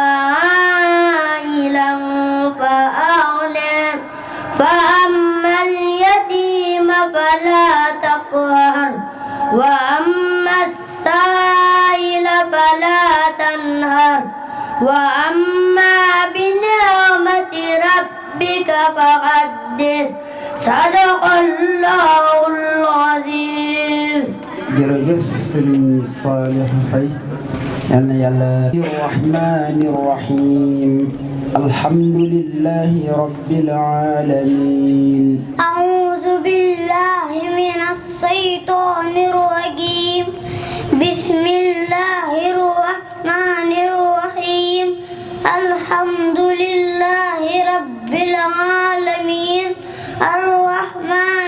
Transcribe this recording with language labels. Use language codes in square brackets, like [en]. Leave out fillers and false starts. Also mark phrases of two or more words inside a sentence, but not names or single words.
[ar] عائلا فأغنى فأما اليتيم فلا تقهر وأما السائل فلا تنهر وأما بنعمة ربك فحدث صدق الله العظيم. [wo] jërëjëf Serigne Salih Faye yal na yàlla [ar] الرحمن الرحيم الحمد لله رب العالمين أعوذ بالله من الشيطان الرجيم بسم الله الرحمن الرحيم الحمد لله رب العالمين الرحمن